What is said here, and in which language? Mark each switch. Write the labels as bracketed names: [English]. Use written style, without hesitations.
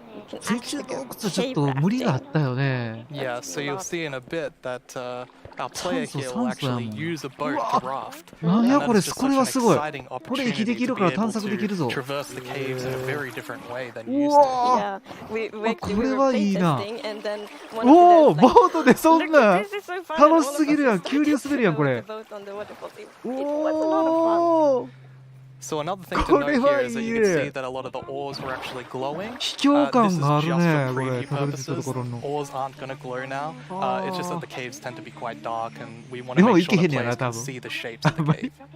[English] Yeah, so you'll see in a bit that our player here will actually use a boat to raft. And that's just such an exciting opportunity to be able to traverse the caves in a very different way than you used to. Yeah, we actually were playtesting, and then one of the [Japanese] ボートでそんな楽しすぎるやん。急流滑るやんこれ。 [English] So another thing to note here is that you can see that a lot of the oars were actually glowing. This is just for preview purposes. Oars aren't going to glow now. It's just that the caves tend to be quite dark, and we want to make sure the players can see the shapes of the cave.